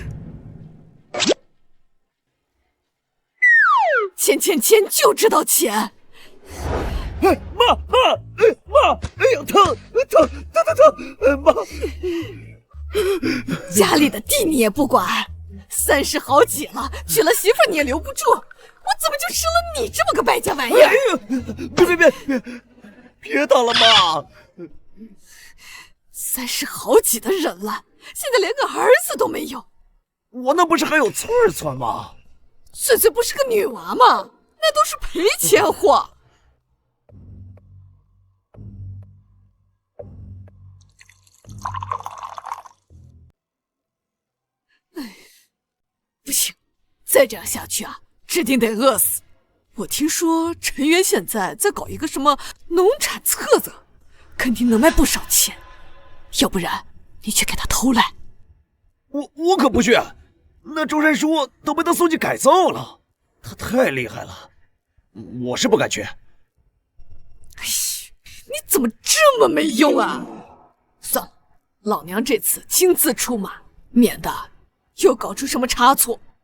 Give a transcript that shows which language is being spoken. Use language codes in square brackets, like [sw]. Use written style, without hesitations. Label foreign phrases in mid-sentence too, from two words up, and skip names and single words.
[zh] 錢就知道錢。媽，哎呀，疼，媽。家裡的地你也不管，30好幾了，娶了媳婦你也留不住，我怎麼就生了你這麼個敗家玩意兒？哎呀，別打了媽！30好幾的人了，現在連個兒子都沒有。我那不是還有翠翠嗎？翠翠不是個女娃嗎？那都是賠錢貨。不行，再這樣下去啊，指定得餓死。我聽說陳元現在在搞一個什麼農產冊子，肯定能賣不少錢。要不然你去給他偷來。我可不去，那周山叔都被他送去改造了，他太厲害了，我是不敢去。你怎麼這麼沒用啊？算了，老娘這次親自出馬，免得又搞出什麼差錯。